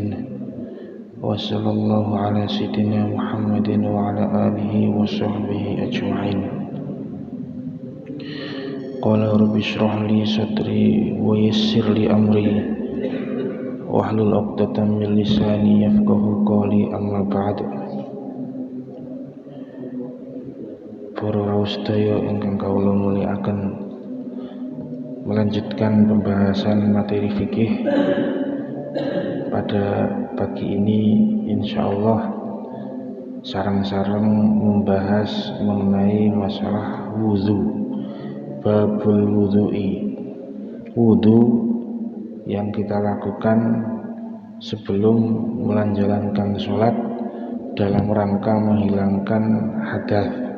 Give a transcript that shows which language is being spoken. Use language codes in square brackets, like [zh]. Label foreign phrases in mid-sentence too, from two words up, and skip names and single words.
[ar] وصلى الله على سيدنا محمد وعلى آله وصحبه أجمعين. قال رب اشرح لي صدري ويسر لي أمري واحلل عقدة من لساني يفقهوا قولي أما بعد. [jv] Para sedaya ingkang kawula mulyakaken, [id] melanjutkan pembahasan materi fikih pada pagi ini, insyaallah sareng-sareng membahas mengenai masalah wudu, [ar] باب الوضوء, [id] wudu yang kita lakukan sebelum menjalankan sholat dalam rangka menghilangkan hadas.